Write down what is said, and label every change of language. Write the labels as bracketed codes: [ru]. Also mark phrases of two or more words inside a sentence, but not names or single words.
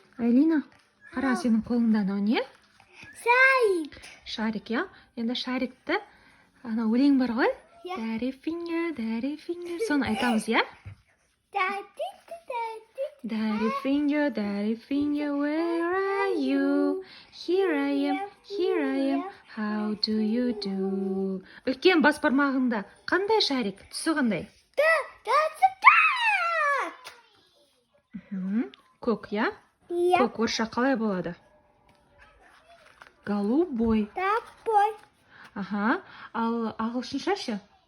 [kk] Айлина, қара сенің қолыңда анау не? Шарик. Шарик, я? Енді шарикті, ана өлең бар ғой? Иә. [en] Daddy finger, [kk] соны айтамыз, я? [en] Daddy finger, where are you? Here I am, how do you do? [kk] Үлкен бас бармағында қандай шарик? Түсі қандай? Көк, я? Көк орысша қалай болады? Голубой. Аха, ал ағылшынша ше?